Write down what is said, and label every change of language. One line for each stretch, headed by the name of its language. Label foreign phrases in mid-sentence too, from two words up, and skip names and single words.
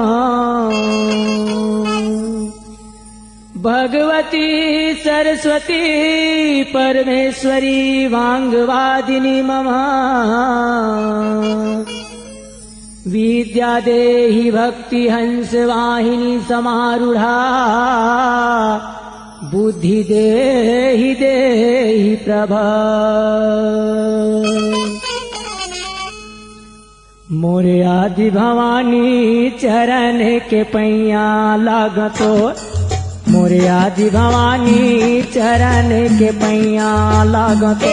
Sanskrit: भगवती सरस्वती परमेश्वरी वांगवादिनी मम। विद्या देहि भक्ति हंस वाहिनी समारूढ़ा। बुद्धि देहि देहि प्रभा।
Chhattisgarhi: मोरे आदि भवानी चरण के पैया लागतो। मोरे आदि भवानी चरण के पैया लागतो।